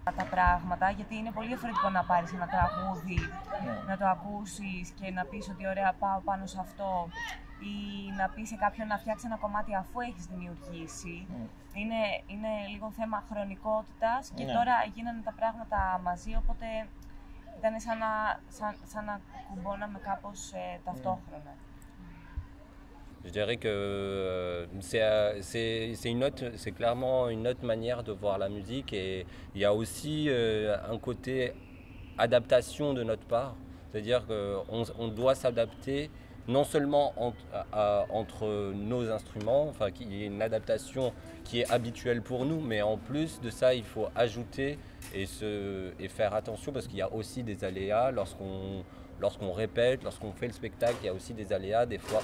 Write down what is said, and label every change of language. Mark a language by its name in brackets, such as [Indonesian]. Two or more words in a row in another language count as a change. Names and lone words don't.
[Greek] τα πράγματα, γιατί είναι πολύ διαφορετικό να πάρεις ένα τραγούδι, να το ακούσεις και να πεις ότι ωραία πάω πάνω σε αυτό ή να πεις σε κάποιον να φτιάξει ένα κομμάτι αφού έχεις δημιουργήσει. Είναι λίγο θέμα χρονικότητας και τώρα γίνανε τα πράγματα μαζί, οπότε ήταν σαν να κουμπώναμε κάπως ταυτόχρονα. [French] Je dirais que c'est clairement une autre manière de voir la musique et il y a aussi un côté adaptation de notre part, c'est-à-dire qu'on doit s'adapter non seulement entre nos instruments, enfin qu'il y ait une adaptation qui est habituelle pour nous, mais en plus de ça il faut ajouter et faire attention parce qu'il y a aussi des aléas lorsqu'on répète, lorsqu'on fait le spectacle, il y a aussi des aléas des fois.